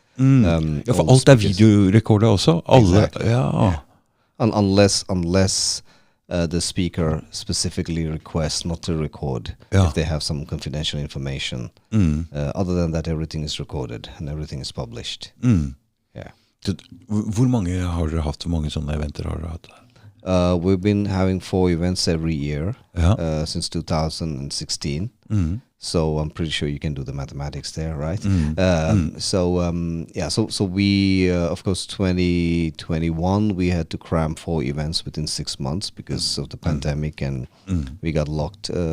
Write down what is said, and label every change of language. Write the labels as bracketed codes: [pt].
[no] Ja, for alt videorekorder også? Alle? [en] Exactly. [no] Ja. [en] Unless the speaker specifically requests not to record if they have some confidential information. Other than that, everything is recorded and everything is published. Yeah. [no] Hvor mange har dere hatt? Hvor mange sånne eventer har dere hatt? [en] We've been having 4 events every year since 2016. So I'm pretty sure you can do the mathematics there, right? So we, of course, 2021, we had to cram 4 events within 6 months because of the pandemic, and we got locked.